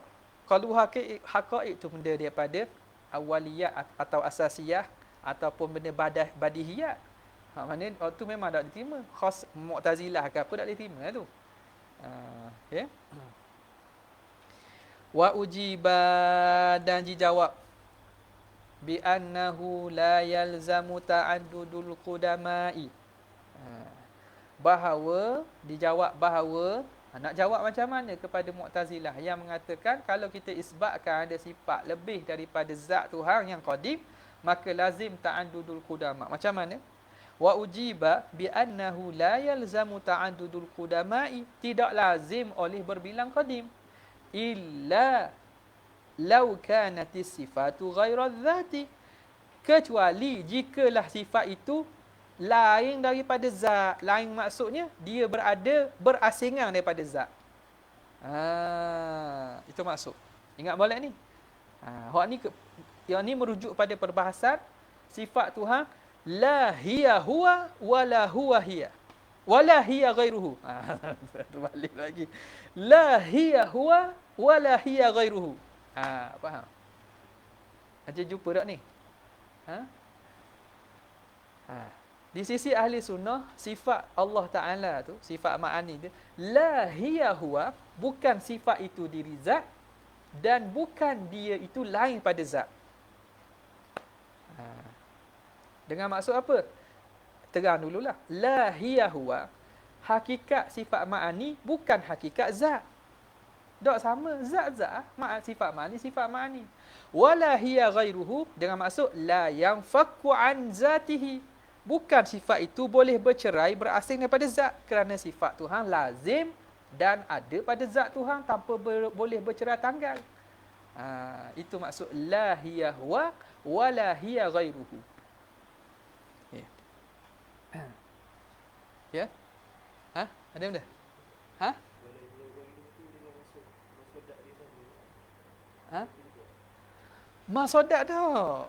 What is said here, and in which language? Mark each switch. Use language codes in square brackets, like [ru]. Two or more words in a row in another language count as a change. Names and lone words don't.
[ar] قلب الحقائق [ms] tu benda daripada awaliyat atau asasiyah ataupun benda badihiyat. Maknanya waktu memang tak diterima. Khas Mu'tazilah ke apa tak diterima tu. [ar] Okay. وأجيب, [ms] dan dijawab [ar] بأنه لا يلزم تعدد القدماء. [ms] Bahawa dijawab bahawa nak jawab macam mana kepada Mu'tazilah yang mengatakan kalau kita isbatkan ada sifat lebih daripada zat Tuhan yang qadim, maka lazim [ar] تعدد القدماء. [ms] Macam mana? [ar] وأجيب بأنه لا يلزم تعدد القدماء, [ms] tidak lazim oleh berbilang qadim [ar] إلا لو كانت الصفات غير الذات, [ms] kecuali jikalah sifat itu lain daripada zat. Lain maksudnya dia berasingan daripada zat. Itu maksud. Ingat balik ni. Yang ni merujuk pada perbahasan sifat Tuhan [ar] لا هي هو ولا هو هي ولا هي غيره. [ms] Terbalik lagi. [ar] لا هي هو ولا هي غيره. [ms] Faham? Ada jumpa tak ni? Di sisi ahli sunnah, sifat Allah Ta'ala tu, sifat ma'ani tu, [ar] لا هي هو, [ms] bukan sifat itu diri zat, dan bukan dia itu lain pada zat. Dengan maksud apa? Terang dululah. [ar] لا هي هو, [ms] hakikat sifat ma'ani bukan hakikat zat. Tak sama. Zat-zat, sifat ma'ani, sifat ma'ani. [ar] ولا هي غيره, [ms] dengan maksud [ar] لا ينفك عن ذاته, [ms] bukan sifat itu boleh bercerai, berasing daripada zat, kerana sifat Tuhan lazim dan ada pada zat Tuhan tanpa boleh bercerai tanggal. Itu maksud [ar] لا هي هو ولا هي غيره. [ms] Ya? Ada benda? Masodak dah.